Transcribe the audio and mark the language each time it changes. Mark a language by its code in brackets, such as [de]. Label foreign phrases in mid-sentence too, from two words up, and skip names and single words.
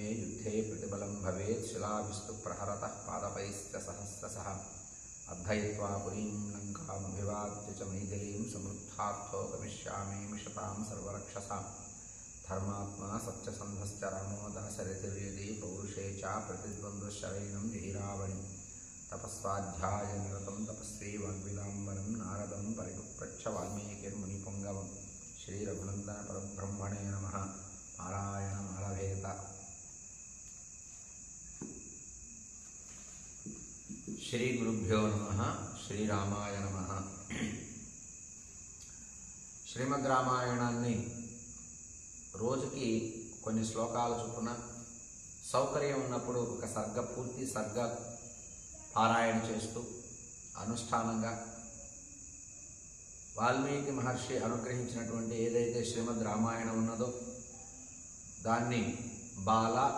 [sa] युद्धे प्रतिबलं भवेत् शिलाभिस्तु प्रहरतः पादपैश्च सहस्रशः अद्धयित्वा पुरीं लङ्कामभिवाद्य च मैथिलीं समृद्धार्थो गमिष्यामि मिषतां सर्वरक्षसां धर्मात्मा सत्यसन्धश्च रामो दाशरथिर्यदि पौरुषे च प्रतिद्वन्द्वशरैणं जहिरावणिं तपस्वाध्यायनिरतं तपस्वी वाग्विदाम्बरं नारदं परिपप्रच्छ वाल्मीकिर्मुनिपुङ्गवं श्रीरघुनन्दनपरब्रह्मणे नमः। नारायणमालभेत। श्रीगुरुभ्यो नमः। श्रीरामाय नमः। [te] శ్రీమద్ రామాయణాన్ని రోజుకి కొన్ని శ్లోకాల చొప్పున సౌకర్యం ఉన్నప్పుడు ఒక సర్గ పూర్తి సర్గ పారాయణ చేస్తూ అనుష్ఠానంగా వాల్మీకి మహర్షి అనుగ్రహించినటువంటి ఏదైతే శ్రీమద్ రామాయణం ఉన్నదో దాన్ని బాల